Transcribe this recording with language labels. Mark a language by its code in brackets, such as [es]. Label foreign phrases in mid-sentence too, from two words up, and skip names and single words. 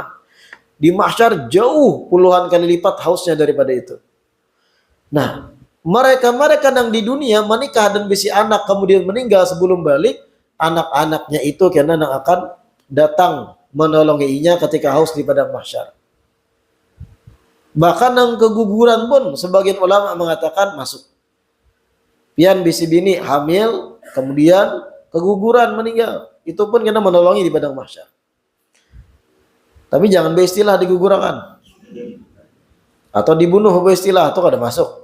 [id] Di mahsyar jauh puluhan kali lipat hausnya daripada itu. [bjn] Nah, mereka yang di dunia menikah dan bisi anak kemudian meninggal sebelum balik, anak-anaknya itu karena akan datang menolonginya ketika haus di padang mahsyar. [id] Bahkan yang keguguran pun sebagian ulama mengatakan masuk. [bjn] Pian bisi bini hamil, kemudian keguguran meninggal. Itu pun kena menolongi di padang mahsyar. Tapi jangan beristilah digugurakan. Atau dibunuh beristilah, atau kada masuk.